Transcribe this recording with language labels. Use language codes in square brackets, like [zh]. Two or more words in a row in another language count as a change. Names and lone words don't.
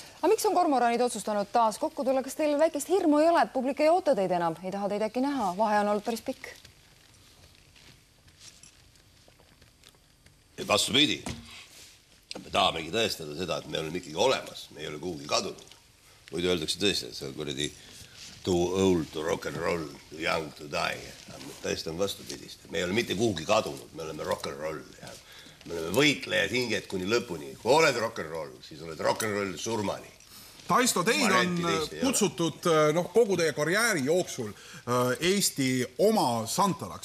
[et] Aga miks on Kormoranid otsustanud taas kokku tulla? Kas teil väikest hirmu ei ole, et publik ei oota teid enam? Ei taha teid äkki näha? Vahe on olnud päris pikk. Vastupidi. Me tahamegi tõestada seda, et me oleme ikkagi olemas. Me ei ole kuhugi kadunud. Muidu öeldakse tõesti, et see on kuradi [en] too old to rock and roll, too young to die. [et] Tõesti on vastupidist. Me ei ole mitte kuhugi kadunud. Me oleme [en] rock and roll. [et] Me oleme võitlejad hinged kuni lõpuni. Kui oled [en] rock and roll, [et] siis oled [en] rock and roll [et] surmani. Taisto, teid on kutsutud kogu teie karjääri jooksul Eesti oma santalaks.